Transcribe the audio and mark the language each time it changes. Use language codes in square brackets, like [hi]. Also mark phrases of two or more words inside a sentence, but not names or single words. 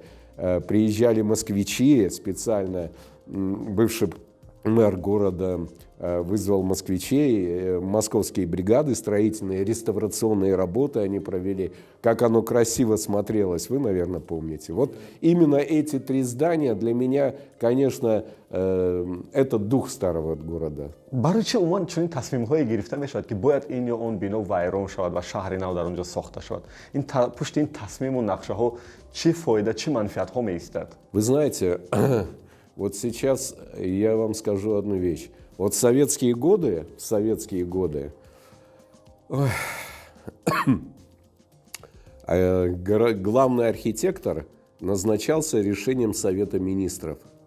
[ru] Приезжали москвичи специально, бывший мэр города вызвал москвичей, московские бригады строительные, реставрационные работы они провели. Как оно красиво смотрелось, вы, наверное, помните. Вот именно эти три здания для меня, конечно, это дух старого города. [tg] برای چه عنوان چنین تصمیم‌هایی گرفته می‌شود که باید این یا اون بنا ویران شود و شهر نو در اونجا ساخته شود؟ این پشت این تصمیم و نقشه‌ها چه فایده، چه منفعت‌ها می‌ایستد؟ [ru] Вы знаете, вот сейчас я вам скажу одну вещь. Вот в советские годы ой, главный архитектор назначался решением Совета министров.